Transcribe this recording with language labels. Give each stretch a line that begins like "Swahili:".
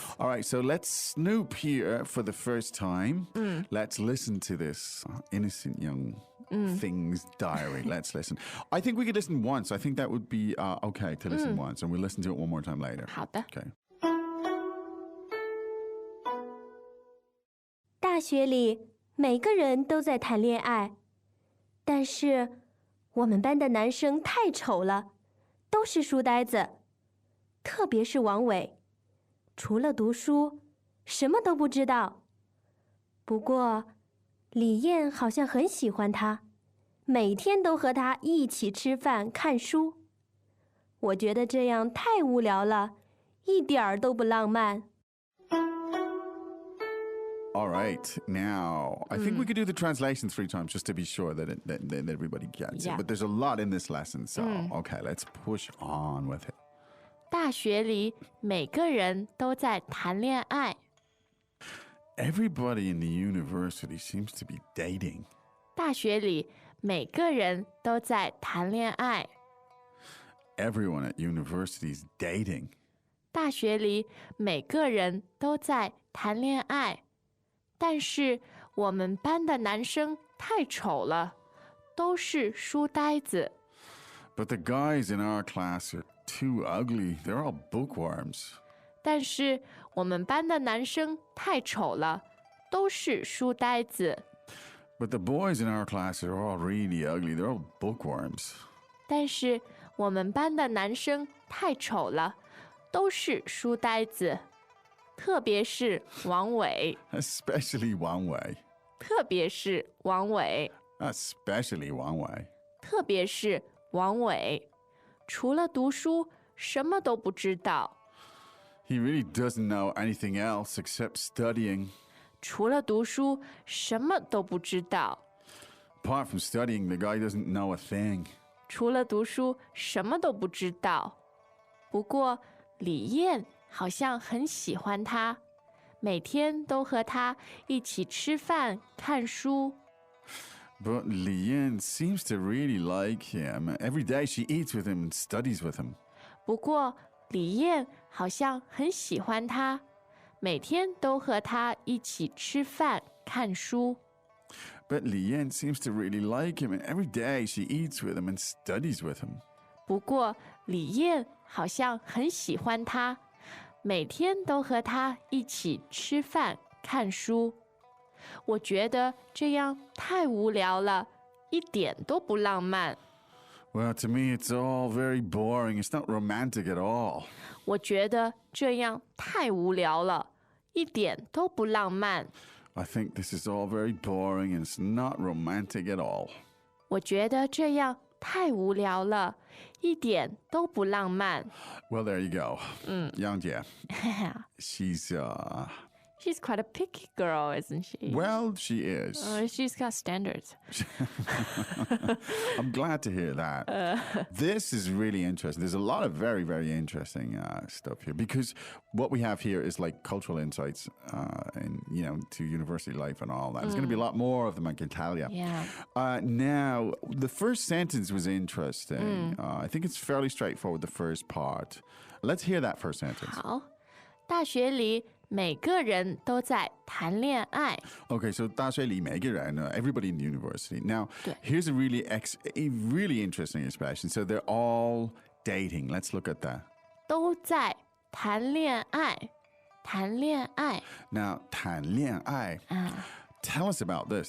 English: All right, so let's snoop here for the first time. Let's listen to this innocent young thing's diary. Let's listen. I think we could listen once. I think that would be okay to listen once, and we'll listen to it one more time later.
Chinese: 好的。
English: Okay.
Chinese: 大学里每个人都在谈恋爱，但是我们班的男生太丑了，都是书呆子，特别是王伟，除了读书，什么都不知道。不过，李艳好像很喜欢他，每天都和他一起吃饭、看书。我觉得这样太无聊了，一点儿都不浪漫。
English: All right. Now, I think we could do the translation 3 times just to be sure that everybody gets Yeah. it. But there's a lot in this lesson, so okay, let's push on with it.
Chinese: 大学里每个人都在谈恋爱。
English: Everybody in the university seems to be dating.
Chinese: 大学里每个人都在谈恋爱。
English: Everyone at university is dating.
Chinese: 大学里每个人都在谈恋爱，但是我们班的男生太丑了，都是书呆子。
English: But the guys in our class are too ugly. They're all bookworms.
Chinese: 但是我们班的男生太丑了，都是书呆子。
English: But the boys in our class are all really ugly. They're all bookworms.
Chinese: 但是我们班的男生太丑了，都是书呆子，特别是王伟，
English: Especially Wang Wei.
Chinese: 特别是王伟，
English: Especially Wang Wei.
Chinese: 特别是王伟，除了读书什么都不知道。
English: He really doesn't know anything else except studying.
Chinese: 除了读书什么都不知道。
English: Apart from studying, the guy doesn't know a thing.
Chinese: 除了读书什么都不知道。不过李艳好像很喜欢他，每天都和他一起吃饭、看书。
English: But Li Yan seems to really like him. Every day she eats with him and studies with him.
Chinese: 不过李艳好像很喜欢他，每天都和他一起吃饭、看书。
English: But Li Yan seems to really like him, and every day she eats with him and studies with him.
Chinese: 不过李艳好像很喜欢他，每天都和他一起吃饭、看书。我觉得这样太无聊了，一点都不浪漫。
English: Well, to me, it's all very boring. It's not romantic at all.
Chinese: 我觉得这样太无聊了，一点都不浪漫。
English: I think this is all very boring and it's not romantic at all.
Chinese: 我觉得这样太无聊了，一点都不浪漫。
English: Well, there you go. Yang Jie. She's She's quite a picky girl, isn't she? Well, she is. She's got standards. I'm glad to hear that. This is really interesting. There's a lot of very, very interesting stuff here because what we have here is like cultural insights and, to university life and all that. There's going to be a lot more of them, I can tell you. Yeah. Now, the first sentence was interesting. I think it's fairly straightforward, the first part. Let's hear that first sentence.
Chinese: 好，大学里每个人都在谈恋爱。
English: Okay, so
Chinese: 大学里每个人,
English: everybody in the university. Now,
Chinese: 对。
English: here's a really interesting expression. So they're all dating. Let's look at that.
Chinese: 都在谈恋爱，谈恋爱。
English: Now, 谈恋爱.Tell us about this.